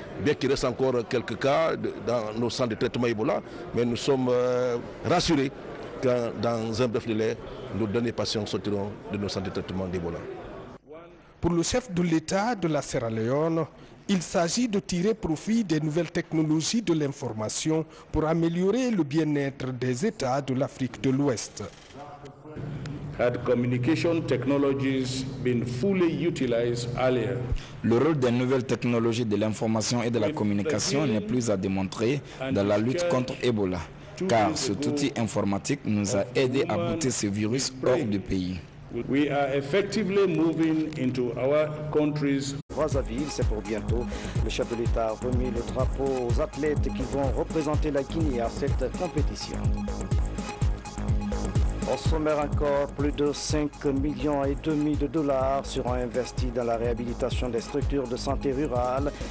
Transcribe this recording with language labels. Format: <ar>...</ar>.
<fr>Bien qu'il reste encore quelques cas dans nos centres de traitement Ebola, mais nous sommes rassurés que dans un bref délai, nos derniers patients sortiront de nos centres de traitement d'Ebola. Pour le chef de l'État de la Sierra Leone, il s'agit de tirer profit des nouvelles technologies de l'information pour améliorer le bien-être des États de l'Afrique de l'Ouest.</fr> <en>Had communication technologies been fully utilized earlier,</en> <fr>le rôle des nouvelles technologies de l'information et de la communication n'est plus à démontrer dans la lutte contre Ebola, car cet outil informatique nous a aidé à bouter ce virus hors du pays.</fr> <en>We are effectively moving into our countries.</en> <fr>Brazzaville, c'est pour bientôt. Le chef de l'État a remis le drapeau aux athlètes qui vont représenter la Guinée à cette compétition. Au sommaire encore, plus de 5,5 millions de dollars seront investis dans la réhabilitation des structures de santé rurale.</fr>